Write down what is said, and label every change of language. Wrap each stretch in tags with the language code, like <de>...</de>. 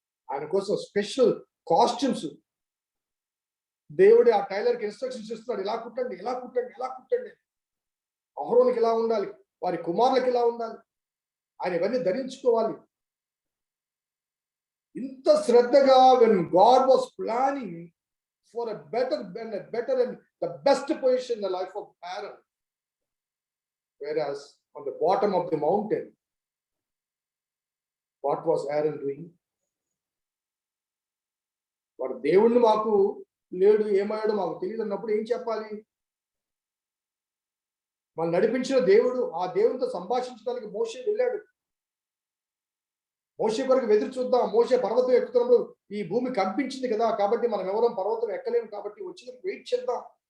<te>ఆయన కోసం special costumes దేవుడే ఆ టైలర్కి ఇన్స్ట్రక్షన్స్ ఇస్తున్నాడు. ఇలా కుట్టండి, ఇలా కుట్టండి, ఇలా కుట్టండి, అహరోనుకి ఇలా ఉండాలి, వారి కుమారులకు ఇలా ఉండాలి, ఆయన ఇవన్నీ ధరించుకోవాలి. ఇంత శ్రద్ధగా</te> <en>when God was planning for a better and the best position in the life of Aaron, whereas on the bottom of the mountain, what was Aaron doing?</en> <te>వాడు దేవుణ్ణి మాకు లేడు, ఏమయ్యాడు మాకు తెలియదు అన్నప్పుడు ఏం చెప్పాలి? మనం నడిపించిన దేవుడు, ఆ దేవునితో సంభాషించడానికి మోషే వెళ్ళాడు. మోషే కొరకు ఎదురు చూద్దాం. మోషే పర్వతం ఎక్కుతున్నప్పుడు ఈ భూమి కంపించింది కదా, కాబట్టి మనం ఎవరో పర్వతం ఎక్కలేము, కాబట్టి వచ్చినప్పుడు వెయిట్ చేద్దాం.</te>